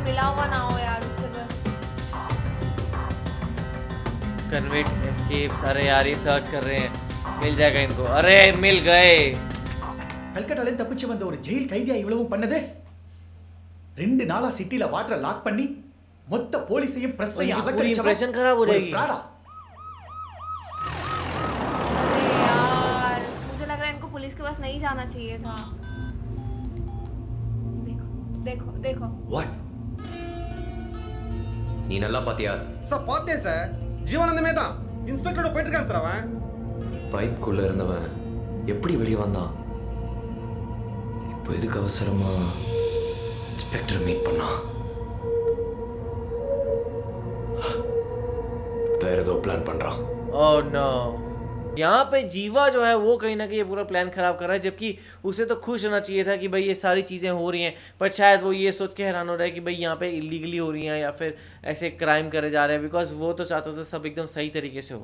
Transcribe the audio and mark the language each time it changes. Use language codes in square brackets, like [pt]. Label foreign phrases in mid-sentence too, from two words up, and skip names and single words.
[hi] हुआ ना हो यार उससे बस। [en] convict escapes, [hi] अरे यार ये सर्च कर रहे हैं, मिल जाएगा इनको। अरे मिल गए। [ta] கல்கட்டால தப்பிச்சு வந்த ஒரு ஜெயில் கைதியா இவ்வளவும் பண்ணது 2 நாளா சிட்டில வாட்டரை லாக் பண்ணி மொத்த போலீஸையும் பிரஸ்ஸையும் [hi] उनकी पूरी impression खराब हो जाएगी। अरे यार मुझे लग रहा है इनको पुलिस के पास नहीं जाना चाहिए था। देखो देखो देखो [ta] வாட் நீ நல்லா பாத்தியா? சார் பார்த்தேன் சார், ஜீவானந்தமே தான் இன்ஸ்பெக்டரோட போயிட்டு இருக்கான் சார். அவன் பைப்புக்குள்ள இருந்தவன் எப்படி வெளியே வந்தான்? இப்போ எதுக்கு அவசரமா [en] inspector meet [ta] பண்ணா? வேற ஏதோ பிளான் பண்றான்। [en] oh no, [hi] यहाँ पे जीवा जो है वो कहीं ना कहीं ये पूरा प्लान खराब कर रहा है, जबकि उसे तो खुश होना चाहिए था कि भाई ये सारी चीज़ें हो रही हैं, पर शायद वो ये सोच के हैरान हो रहा है कि भाई यहाँ पे इलीगली हो रही हैं या फिर ऐसे क्राइम करे जा रहे हैं, बिकॉज वो तो चाहता था सब एकदम सही तरीके से हो।